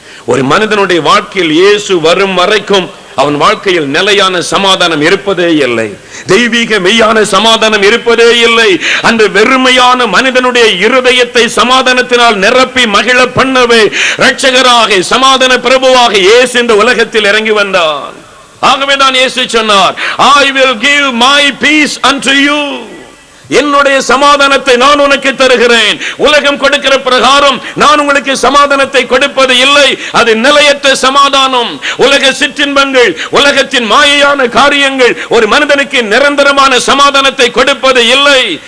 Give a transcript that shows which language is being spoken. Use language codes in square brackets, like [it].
[ta] ஒரு மனிதனுடைய வாழ்க்கையில் இயேசு வரும் வரைக்கும் அவன் வாழ்க்கையில் நிலையான சமாதானம் இருப்பதே இல்லை. தெய்வீக மெய்யான சமாதானம் இருப்பதே இல்லை. அந்த வெறுமையான மனிதனுடைய இருதயத்தை சமாதானத்தினால் நிரப்பி மகிழ பண்ணவே இரட்சகராக சமாதான பிரபுவாக இயேசு இந்த உலகத்தில் இறங்கி வந்தார். ஆகவே தான் இயேசு சொன்னார், [en] I will give my peace unto you. [ta] என்னுடைய சமாதானத்தை நான் உனக்கு தருகிறேன். உலகம் கொடுக்கிற பிரகாரம் நான் உங்களுக்கு சமாதானத்தை கொடுப்பது இல்லை. அது நிலையற்ற சமாதானம். உலக சிற்றின்பங்கள், உலகத்தின் மாயையான காரியங்கள் ஒரு மனிதனுக்கு நிரந்தரமான சமாதானத்தை கொடுப்பது இல்லை.